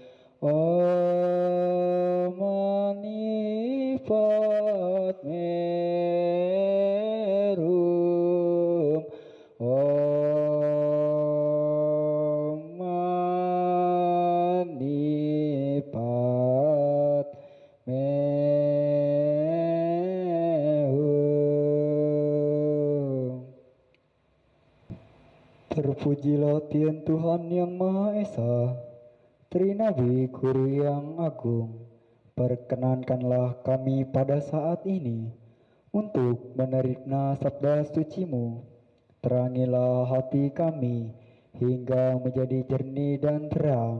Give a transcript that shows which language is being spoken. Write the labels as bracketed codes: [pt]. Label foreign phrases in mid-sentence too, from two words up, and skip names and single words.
[sa] Om Mani Padme Hum. Om Mani Padme Hum. [id] Terpujilah Tuhan yang Maha Esa, Trinabi Guru yang Agung. Perkenankanlah kami pada saat ini untuk menerima sabda suci-Mu. Terangilah hati kami hingga menjadi jernih dan terang.